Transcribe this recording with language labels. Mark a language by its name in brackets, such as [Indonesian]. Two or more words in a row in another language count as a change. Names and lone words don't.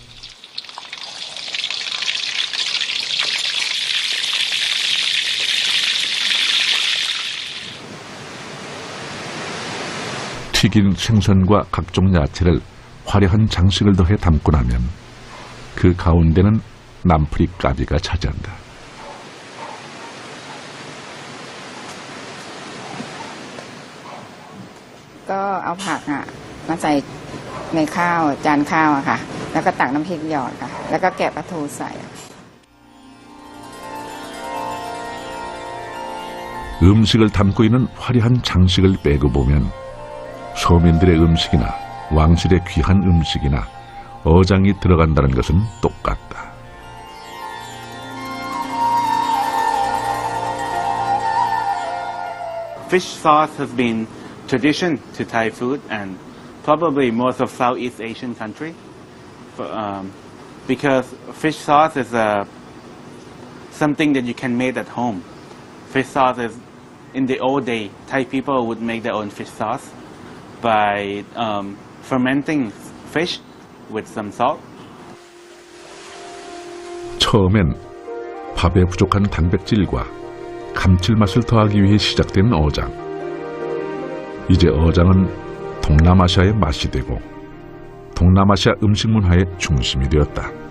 [Korean] 튀긴 생선과 각종 야채를 화려한 장식을 더해 담고 나면 그 가운데는 남풀이 까비가 차지한다. [Thai] 또เอา ผัก มาใส่ในข้าวจานข้าวอะค่ะแล้วก็ตักน้ำพริกหยอดค่ะแล้วก็แกะปลาทูใส่ [Korean] 음식을 담고 있는 화려한 장식을 빼고 보면 서민들의 음식이나 왕실의 귀한 음식이나 어장이 들어간다는 것은 똑같다. [English] Fish sauce has been tradition to Thai food and probably most of Southeast Asian country, because fish sauce is something that you can make at home. Fish sauce is, in the old day, Thai people would make their own fish sauce by fermenting fish with some salt. [Korean] 처음엔 밥에 부족한 단백질과 감칠맛을 더하기 위해 시작된 어장. 이제 어장은 동남아시아의 맛이 되고 동남아시아 음식 문화의 중심이 되었다.